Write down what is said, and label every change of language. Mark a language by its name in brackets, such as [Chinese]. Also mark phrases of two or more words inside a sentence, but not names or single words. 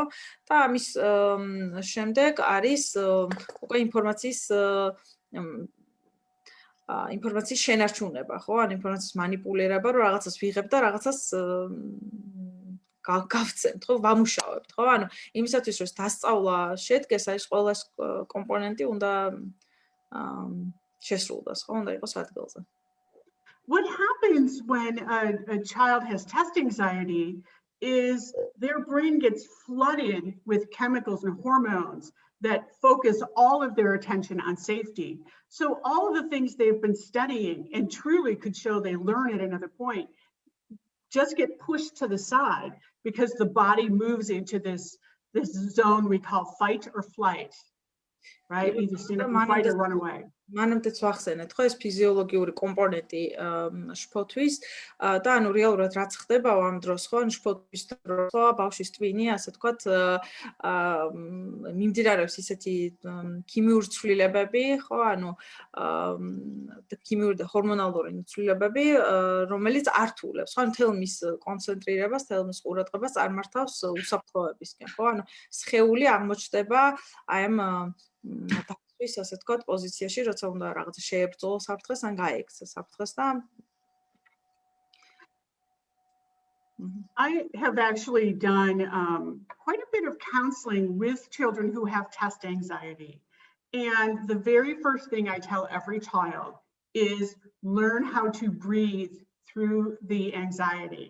[Georgian] და ამის შემდეგ არის უკვე ინფორმაციის შენარჩუნება, ხო? ან ინფორმაციის манипуლირება, რომ რაღაცას ვიღებ და რაღაცას გავცემთ, ხო? ვამუშავებთ, ხო? ანუ იმისათვის, რომ დასწავლა შედგეს, არის ყველა კომპონენტი უნდა შესრულდეს, ხო? უნდა იყოს ადგილზე. [English] What happens when a child has test anxiety is their brain gets flooded with chemicals and hormones that focus all of their attention on safety. So all of the things they've been studying and truly could show they learn at another point just get pushed to the side because the body moves into this zone we call fight or flight. right? Either stand up and fight or run away. [Georgian] მანამდეც ვახსენეთ, ხო, ეს ფიზიოლოგიური კომპონენტი შფოთვის და ანუ რეალურად რაც ხდება ამ დროს, ხო, ანუ შფოთვის დროს, ხო, ბავშვის ტვინი, ასე ვთქვათ, მიმდინარეობს ისეთი ქიმიური ცვლილებები, ხო, ანუ ქიმიური და ჰორმონალური ცვლილებები, რომელიც ართულებს, ხო, მთელ მის კონცენტრირებას, მთელ მის ყურადღებას წარმართავს უსაფრთხოებისკენ, ხო, ანუ სხეული აღმოჩნდება აი ამ ის ასე ვთქვათ პოზიციაში, როცა უნდა რაღაცა შეებრძოლოს საფრთხეს ან გაექცეს საფრთხეს და [English] I have actually done quite a bit of counseling with children who have test anxiety. And the very first thing I tell every child is learn how to breathe through the anxiety.